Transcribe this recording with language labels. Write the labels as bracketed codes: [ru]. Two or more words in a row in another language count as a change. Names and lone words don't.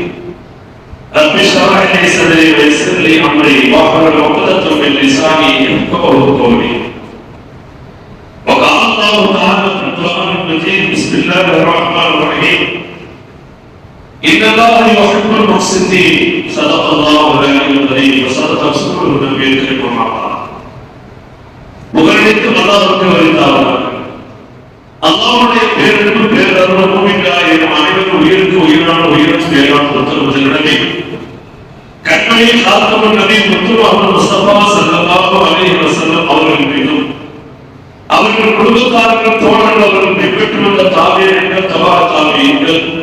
[ar] رب اشرح لي صدري ويسر لي امري واحلل عقدة من لساني يفقهوا قولي. وقال الله تعالى في القرآن المجيد: بسم الله الرحمن الرحيم. إن الله يحب المحسنين. صدق الله العلي العظيم وصدق رسوله النبي الكريم وما قال. [ta] புகழனைத்து அல்லாஹ்வுக்கு உரித்தானவர். அல்லாஹ்வுடைய பேரன்பு பேரருள் மூமின்களாகிய நம் அனைவரும் உயிருக்கு உயிரான உயிரும் மேலான உத்தரவுகளிடமே கண்மணி காத்தமுன் நபி முஹம்மது முஸ்தபா [ar] صلى الله عليه وسلم [ta] அவர்கள் மீதும் அவர்கள் குடும்பத்தார்கள் தோழர்கள் அவர்கள் பின்பற்றி வந்த தாபியீன்கள் தபா தாபியீன்கள்